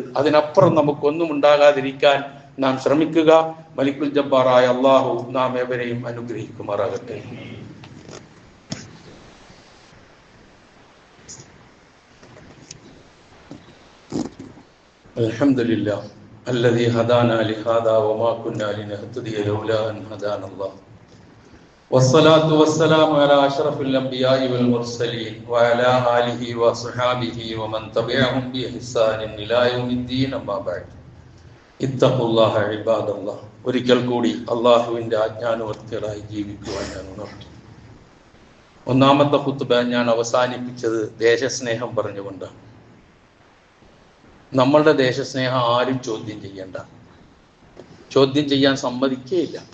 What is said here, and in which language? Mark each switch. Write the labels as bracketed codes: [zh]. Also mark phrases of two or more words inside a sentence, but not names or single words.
[ml] അതിനപ്പുറം നമുക്കൊന്നും ഉണ്ടാകാതിരിക്കാൻ നാം ശ്രമിക്കുക. [ar] ملك الجبار [ml] അള്ളാഹു നാം ഏവരെയും അനുഗ്രഹിക്കുമാറാകട്ടെ. [ar] അൽഹംദുലില്ലാഹ് الذي هدانا لهذا وما كنا لنهتدي لولا أن هدانا الله والصلاة والسلام على أشرف الأنبياء والمرسلين وعلى آله وصحابه ومن تبعهم بإحسان إلى يوم الدين أما بعد اتقوا الله عباد الله. [ml] ഒരിക്കൽ കൂടി അള്ളാഹുവിൻ്റെ ആജ്ഞാനുവർത്തികളായി ജീവിക്കുവാൻ ഞാൻ ഉണർത്തുന്നു. ഒന്നാമത്തെ ഖുത്ബ ഞാൻ അവസാനിപ്പിച്ചത് ദേശസ്നേഹം പറഞ്ഞുകൊണ്ടാണ്. നമ്മളുടെ ദേശസ്നേഹം ആരും ചോദ്യം ചെയ്യേണ്ട, ചോദ്യം ചെയ്യാൻ സമ്മതിക്കുകയില്ല.